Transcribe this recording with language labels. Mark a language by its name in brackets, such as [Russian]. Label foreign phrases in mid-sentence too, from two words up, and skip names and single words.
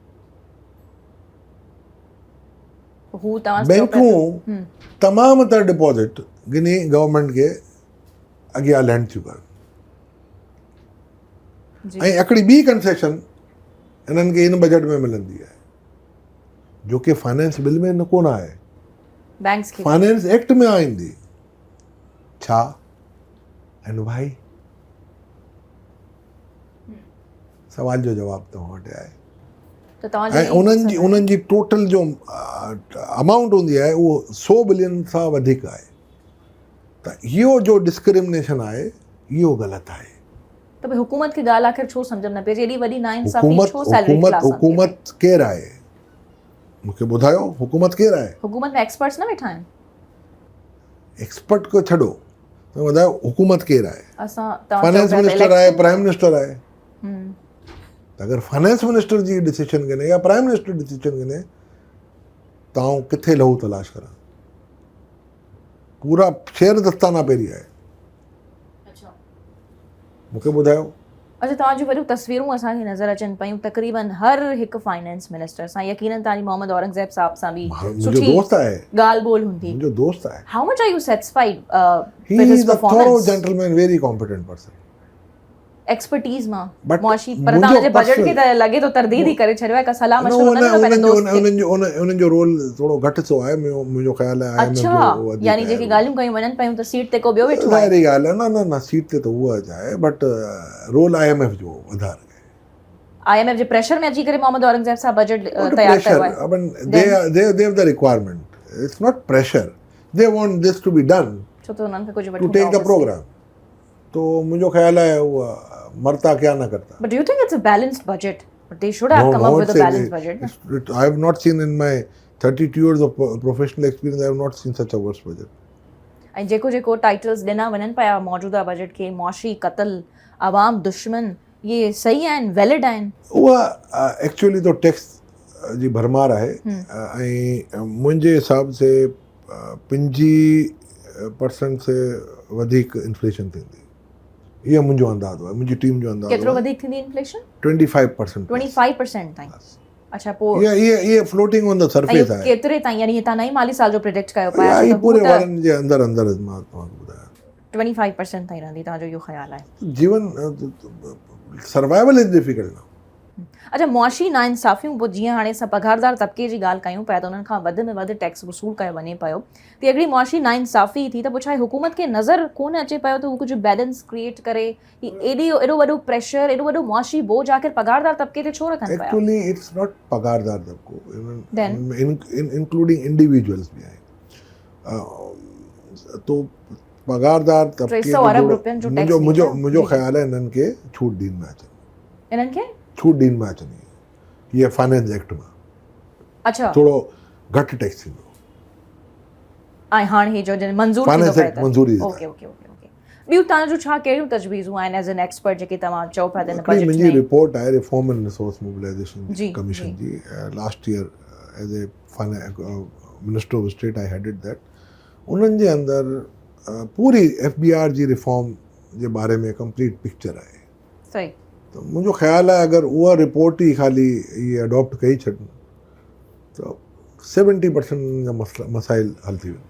[Sindhi] बैंकूं तमामु त डिपॉज़िट गिनी गवर्नमेंट खे अॻियां लैंड थियूं करनि, ऐं हिकिड़ी ॿी कंसेशन इन्हनि खे इन बजट में मिलंदी आहे, जो कि [English] finance bill [Sindhi] में न कोन आहे, बैंक्स खे [English] finance act [Sindhi] में आईंदी। छा? एंड भाई सवाल जो जवाब तव्हां वटि आहे। ऐं उन्हनि जी टोटल जो अमाउंट हूंदी आहे उहो 100 बिलियन सां वधीक आहे। त इहो जो डिस्क्रिमिनेशन आहे इहो ग़लति आहे। त भई हुकूमत खे ॻाल्हि आख़िर छो सम्झ में न पए? एॾी वॾी नाइंसाफ़ी छो [English] salary class? [Sindhi] हुकूमत केरु आहे? मूंखे ॿुधायो, हुकूमत केरु आहे? हुकूमत में एक्सपर्ट्स न वेठा आहिनि? एक्सपर्ट को छॾो, तव्हां ॿुधायो हुकूमत केरु आहे? [English] finance minister [Sindhi] आहे, [English] prime minister [Sindhi] आहे। त अगरि [English] finance minister [Sindhi] जी डिसीजन गिने या प्राइम मिनिस्टर डिसीजन गिने, तव्हां किथे लहू तलाश करा? पूरा शेयर दस्ताना पहिरीं आहे। मूंखे ॿुधायो। अच्छा, तव्हांजूं वॾियूं तस्वीरूं असांखे नज़र अचनि पियूं तक़रीबन हर हिकु [English] finance minister [Sindhi] सां, यकीनन तव्हांजी मोहम्मद औरंगज़ेब साहब सां बि मुंहिंजो दोस्त आहे, ॻाल्हि ॿोल हूंदी. मुंहिंजो दोस्त आहे. [English] how much are you satisfied He with his is a thorough परफॉर्मेंस? gentleman, very competent person. [Sindhi] एक्सपर्टीज़ मां [English] But [Sindhi] मुआशी, पर मुंहिंजो तव्हांजे बजट खे [English] personal- [Sindhi] त लॻे थो तरदीद ई करे छॾियो आहे, का सलाह [English] No, [Sindhi] मशवरो न ॾिनो पंहिंजे दोस्त खे. उन्हनि जो रोल थोरो घटि सो आहे, मुंहिंजो ख़्यालु आहे IMF अच्छा, जो वधीक यानी आहे. जेकी ॻाल्हियूं कयूं वञनि पियूं त सीट ते को ॿियो वेठो आहे. ज़ाहिरी ॻाल्हि आहे, न सीट ते त उहा आहे, बट रोल IMF जो वधारे आहे. IMF जे प्रेशर में अची करे मोहम्मद औरंगज़ेब साहब बजट तयार कयो आहे. [English] I mean, they have the requirement. It's not pressure. They want this to be done. [Sindhi] छो त उन्हनि खे कुझु [English] To [Sindhi] वठूं [English] take the program. [Sindhi] तो मुंहिंजो ख़्यालु आहे उहा [Urdu] مرتا کیا نہ کرتا. [English] But do you think it's a balanced budget? But they should have come up with a balanced budget. I have not seen in my 32 years of professional experience, I have not seen such a worse budget. [Sindhi] ऐं जेको जेको टाइटल्स ॾिना वञनि पिया मौजूदा बजट खे, मुआशी क़त्ल, आवाम दुश्मन, ये सही आहिनि, वैलिड आहिनि? उहा एक्चुअली तो टैक्स जी भरमार आहे ऐं मुंहिंजे हिसाब से 25% से वधीक इन्फ्लेशन थींदी. ये मुंहिंजो अंदाज़ो आहे, मुंहिंजी टीम जो अंदाज़ो आहे. केतिरो वधीक थींदी इन्फ्लेशन? 25%. 25% ताईं. अच्छा, पोइ ये [English] floating on the surface [Sindhi] आहे. केतिरे ताईं, यानी तव्हां नई माली साल जो प्रिडिक्ट कयो पिया? ये पूरे वारनि जे अंदरि मां तव्हांखे ॿुधायां. 25% ताईं रहंदी, तव्हांजो इहो ख़्यालु आहे? [English] जीवन survival is difficult now. [Sindhi] अच्छा, मुआशी नाइंसाफ़ियूं, पोइ जीअं हाणे असां पघारदार तबिके जी ॻाल्हि कयूं पिया त उन्हनि खां वधि में वधि टैक्स वसूल कयो वञे पियो, त हिकिड़ी मुआशी नाइंसाफ़ी थी त पोइ छा हुकूमत खे नज़र कोन अचे पियो त हू कुझु बैलेंस क्रिएट करे? एॾो वॾो प्रेशर, एॾो वॾो मुआशी बोझ आख़िर पघारदार तबिके ते छो रखनि पिया? [English] actually it's not [Sindhi] पघारदार तबिको, [English] including individuals [Sindhi] बि आहिनि. तो पघारदार तबिके जो मुंहिंजो ख़्यालु आहे इन्हनि खे छूट ॾींद में अचनि. इन्हनि खे छूट ॾींद में अचनि, ये [English] finance act [Sindhi] में. अच्छा, थोरो घटि टैक्स थींदो. ऐं हाणे ही जो मंज़ूर [English] finance act [Sindhi] मंज़ूरी. [English] okay okay okay okay. [Sindhi] ॿियूं तव्हांजो छा कहिड़ियूं तजवीज़ूं आहिनि [English] as an expert [Sindhi] जेके तव्हां चओ पिया त बजट में? मुंहिंजी रिपोर्ट आहे [English] reform and resource mobilization [Sindhi] जी [English] कमीशन जी. last year as a minister of state I headed that. [Sindhi] उन्हनि जे अंदरि पूरी FBR जी रिफॉर्म जे बारे में कंप्लीट पिक्चर आहे. सही. त मुंहिंजो ख़्यालु आहे अगरि उहा रिपोर्ट ई ख़ाली इहे अडॉप्ट कई छॾनि त 70% जा मसाइल हल थी वेंदा.